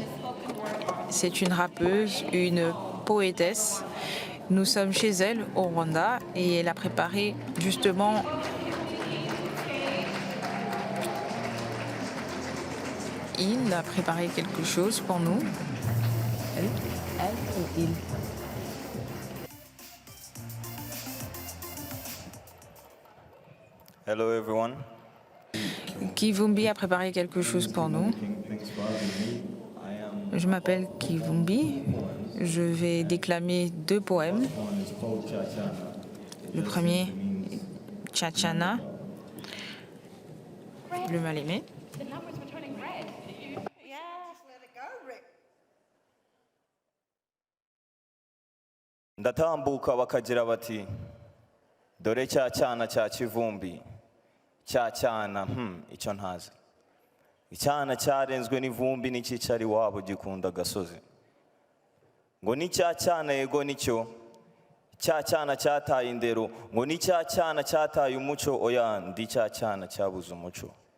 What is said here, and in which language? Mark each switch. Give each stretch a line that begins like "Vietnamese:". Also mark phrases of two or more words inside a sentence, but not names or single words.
French: C'est une rappeuse, une poétesse. Nous sommes chez elle, au Rwanda, et elle a préparé justement il a préparé quelque chose pour nous. Elle ou il?
English: Hello everyone.
French: Kivumbi a préparé quelque chose pour nous. Je m'appelle Kivumbi. Je vais déclamer 2 poèmes. Le premier, Tchatchana, le mal-aimé.
Kinyarwanda: Ndatambuka bakagira bati dore cya cyana cya Kivumbi cya cyana icyo ntazi icyana cyarenzwe n'ivumbi n'icyicari wabo gikunda gasozi ngo ni cya cyana yego nicyo cya cyana cyataye indero ngo ni cya cyana cyataye umuco oya ndi cya cyana cyabuze umuco